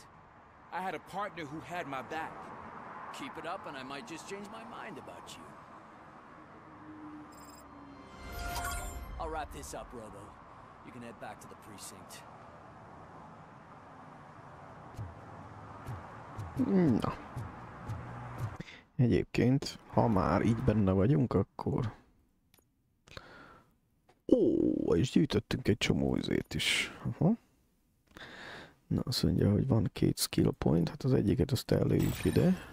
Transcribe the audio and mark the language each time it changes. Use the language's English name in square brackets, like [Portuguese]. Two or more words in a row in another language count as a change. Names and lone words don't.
[English] I had a partner who had my back. Keep it up and I might just change my mind about you. I'll wrap this up, Robo. You can head back to the precinct. [Hungarian] Na. Egyébként, ha már így benne vagyunk, akkor... Ó, és gyűjtöttünk egy csomó izét is. Aha. Na, azt mondja, hogy van 2 skill point, hát az egyiket azt előjük ide.